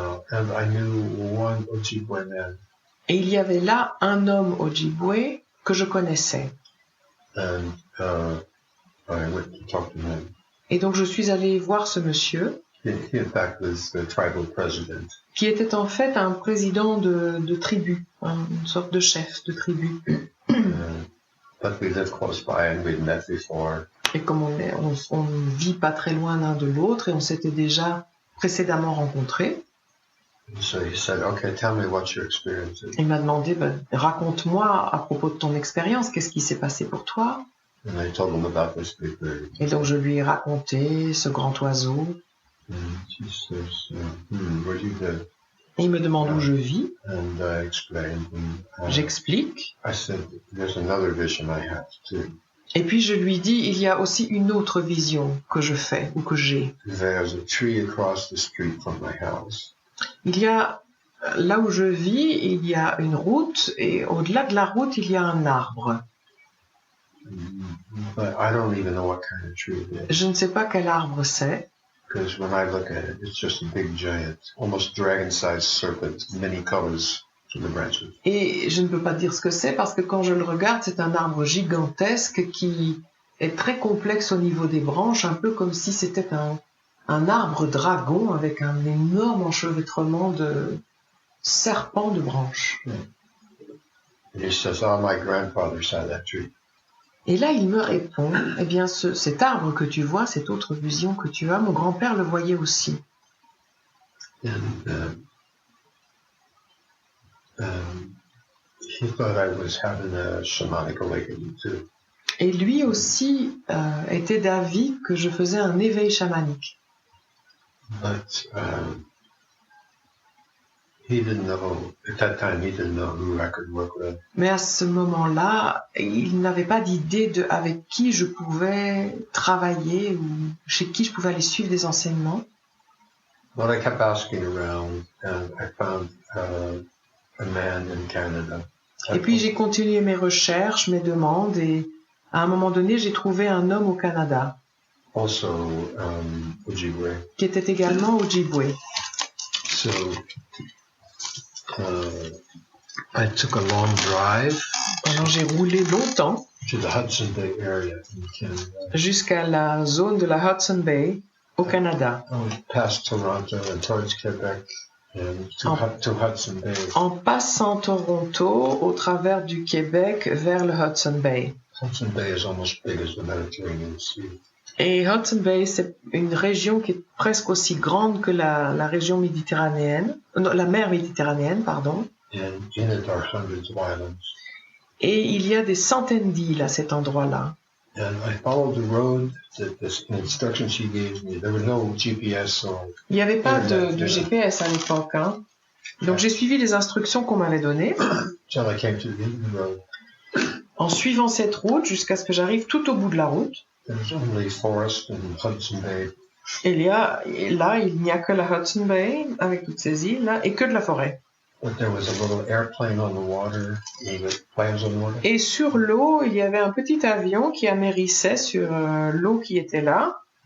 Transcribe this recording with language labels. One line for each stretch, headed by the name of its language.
English: And I knew one Ojibwe man.
French: Et il y avait là un homme Ojibwe que je connaissais.
English: And I went to talk to him.
French: Et donc je suis allée voir ce monsieur,
English: He in fact was the tribal president.
French: qui était en fait un président de tribu, une sorte de chef de tribu.
English: But we lived close by and we'd met before.
French: Et comme on vit pas très loin l'un de l'autre et on s'était déjà précédemment rencontrés,
English: So he said, okay, tell me what your experience is.
French: il m'a demandé, raconte-moi à propos de ton expérience, qu'est-ce qui s'est passé pour toi?
English: And I told him about this big bird.
French: Et donc je lui ai raconté ce grand oiseau.
English: And he says, where do you live?
French: Et il me demande où je vis.
English: And I explained. And
French: J'explique.
English: I said, there's another vision I have too.
French: Et puis je lui dis, il y a aussi une autre vision que je fais ou que j'ai.
English: There's a tree across the street from my house.
French: Il y a, là où je vis, il y a une route et au-delà de la route, il y a un arbre.
English: But I don't even know what kind of tree it is.
French: Je ne sais pas quel arbre c'est.
English: Because when I look at it, it's just a big giant, almost dragon-sized serpent, many colors to the branches.
French: Et je ne peux pas dire ce que c'est parce que quand je le regarde, c'est un arbre gigantesque qui est très complexe au niveau des branches, un peu comme si c'était un arbre dragon avec un énorme enchevêtrement de serpents de branches.
English: And he says, oh, my grandfather saw that tree.
French: Et là, il me répond, eh bien, cet arbre que tu vois, cette autre vision que tu as, mon grand-père le voyait aussi.
English: And he thought I was having a shamanic awakening too.
French: Et lui aussi était d'avis que je faisais un éveil chamanique.
English: But he didn't know, at that time, he didn't know who I could work with.
French: Mais à ce moment-là, il n'avait pas d'idée de avec qui je pouvais travailler ou chez qui je pouvais aller suivre des enseignements.
English: But I kept asking around, and I found a man in Canada.
French: Et puis j'ai continué mes recherches, mes demandes, et à un moment donné, j'ai trouvé un homme au Canada
English: Also, Ojibwe.
French: qui était également Ojibwe.
English: So, I took a long drive
French: Alors j'ai roulé longtemps
English: to the Hudson Bay area in Canada.
French: jusqu'à la zone de la Hudson Bay au Canada,
English: Past Toronto and towards Quebec and to Hudson Bay.
French: en passant Toronto au travers du Québec vers le Hudson Bay.
English: Hudson Bay is almost big as the Mediterranean Sea.
French: Et Hudson Bay, c'est une région qui est presque aussi grande que la région méditerranéenne, non, la mer Méditerranéenne, pardon.
English: And in it are hundreds of islands.
French: Et il y a des centaines d'îles à cet endroit-là.
English: And I followed the road, the instructions she gave me. There was no GPS or
French: Il n'y avait pas de GPS à l'époque, hein. Donc j'ai suivi les instructions qu'on m'avait données,
English: till I came to the end of the road.
French: en suivant cette route jusqu'à ce que j'arrive tout au bout de la route.
English: There's only forest in Hudson Bay.
French: Et là, il n'y a que la Hudson Bay, avec toutes ces îles-là, et que de la forêt.
English: But there was a little airplane on the water, with planes on the water.
French: Et sur l'eau, il y avait un petit avion qui amérissait sur l'eau qui était là.